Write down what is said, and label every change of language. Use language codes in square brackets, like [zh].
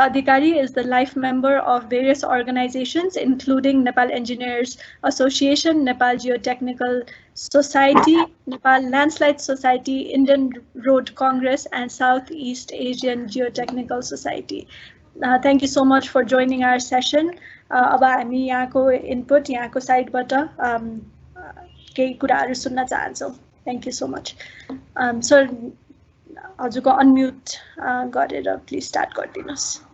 [en] Adhikari is the life member of various organizations, including Nepal Engineers Association, Nepal Geotechnical Society, Nepal Landslide Society, Indian Road Congress, and Southeast Asian Geotechnical Society. Thank you so much for joining our session. [ne] अब हामी यहाँको input यहाँको साइडबाट केही कुराहरू सुन्न चाहन्छौँ. [en] Thank you so much. [ne] Sir, हजुरको unmute गरेर please start गरिदिनुहोस्.